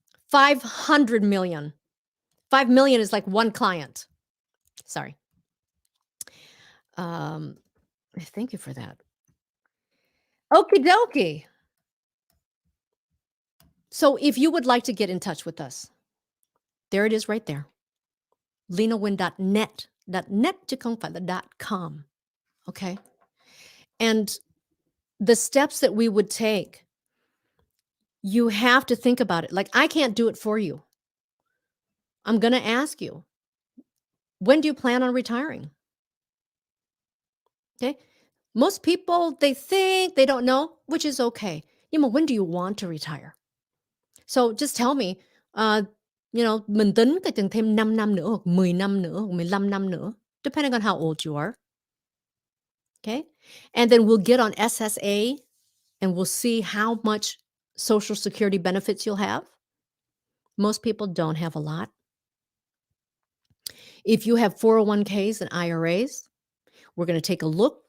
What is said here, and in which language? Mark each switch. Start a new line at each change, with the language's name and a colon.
English: 500 million. 5 million is like one client. Sorry. Thank you for that. Okie dokie. So if you would like to get in touch with us, there it is right there. LenaWin.net.
Vietnamese: .net chứ không phải là .com.
English: Okay. And the steps that we would take, you have to think about it. Like, I can't do it for you. I'm going to ask you, when do you plan on retiring? Okay. Most people, they think they don't know, which is okay.
Vietnamese: Nhưng mà
English: when do you want to retire? So just tell me,
Vietnamese: mình tính cái chừng thêm 5 năm nữa hoặc 10 năm nữa hoặc 15 năm nữa,
English: depending on how old you are. Okay. And then we'll get on SSA and we'll see how much Social Security benefits you'll have. Most people don't have a lot. If you have 401ks and IRAs, we're going to take a look.